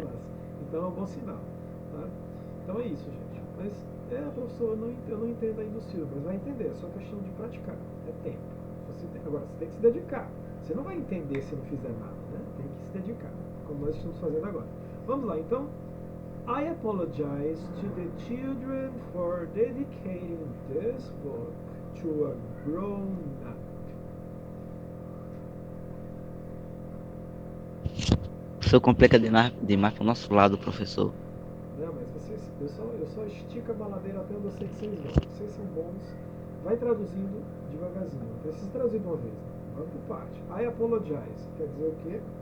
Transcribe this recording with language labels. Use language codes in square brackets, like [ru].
[pt] massa. Então é um bom sinal. Tá? Então é isso, gente. Mas professor, eu não entendo ainda o sílabo, mas vai entender, é só questão de praticar. É tempo. Agora, você tem que se dedicar. Você não vai entender se não fizer nada, né? Tem que se dedicar, como nós estamos fazendo agora. Vamos lá, então. [en] I apologize to the children for dedicating this book to a grown-up. [pt] O senhor complica demais pro nosso lado, professor. Não, mas eu só estico a baladeira até onde eu sei que vocês vão. Vocês são bons. Vai traduzindo devagarzinho. Não precisa traduzir de uma vez. Vamos por parte. [en] I apologize. [pt] Quer dizer o quê?